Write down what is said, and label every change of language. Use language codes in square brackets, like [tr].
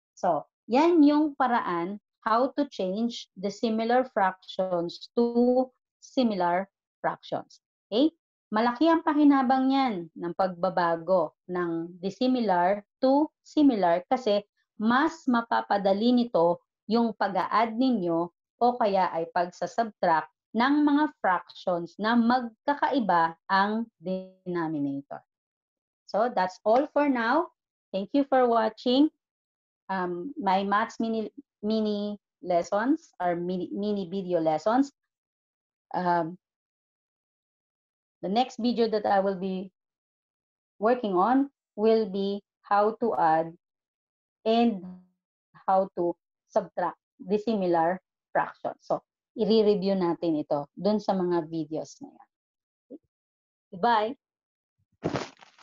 [en] So, yan yung paraan how to change the similar fractions to similar fractions. Okay? [tl] Malaki ang pakinabang niyan ng pagbabago ng dissimilar to similar kasi mas mapapadali nito yung pag-a-add ninyo o kaya ay pagsasubtract ng mga fractions na magkakaiba ang denominator. [en] So that's all for now. Thank you for watching my maths mini lessons or mini video lessons. The next video that I will be working on will be how to add and how to subtract dissimilar fractions. [tl] So, i-review natin ito dun sa mga videos na yan. Goodbye!